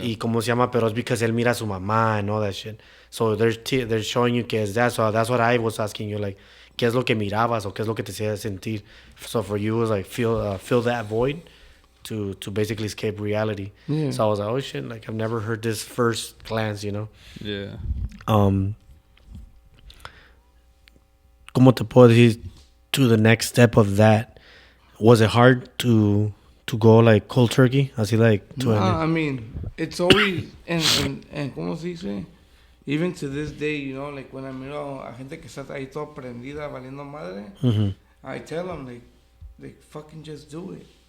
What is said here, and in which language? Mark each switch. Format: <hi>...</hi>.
<es>Y como se llama, pero es because él mira a su mamá</es> <en>and all that shit. So they're showing you que es that. So that's what I was asking you, like,</en> <es>qué es lo que mirabas o qué es lo que te hacía sentir.</es> <en>So for you, it was like fill that void to basically escape reality. Yeah. So I was like, oh shit, like I've never heard this first glance, you know. Yeah.</en> <es>¿Cómo te puedo decir</es> <en>to the next step of that? Was it hard to go like cold turkey? Así like to I mean, it's always and</en> <es>¿cómo se dice?</es> <en>Even to this day, you know, like when I</en> <es>miro a gente que está ahí toda prendida, valiendo madre,</es> <en>I tell them like fucking just do it.</en>